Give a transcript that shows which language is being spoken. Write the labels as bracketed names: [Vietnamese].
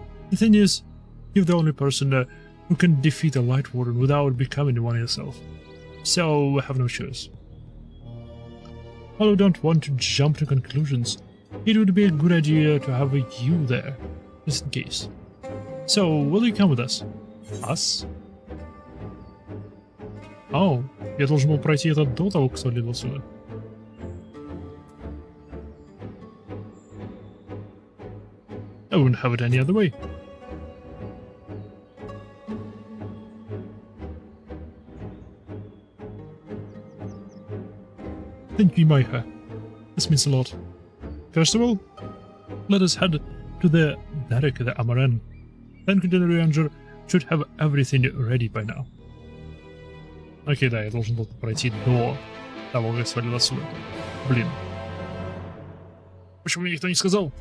[English] The thing is, you're the only person who can defeat a Light Warden without becoming one yourself, so I have no choice. While I don't want to jump to conclusions, it would be a good idea to have you there, just in case. So, will you come with us? Us? Oh, [Russian] я должен был пройти это до того, как свалил сюда. [English] I wouldn't have it any other way. Thank you, Maiha. This means a lot. First of all, let us head to the Derek the Amaran. Then the Ranger should have everything ready by now. [Russian] Окей, да, я должен был пройти до того, как свалил отсюда. Блин. Почему мне никто не сказал?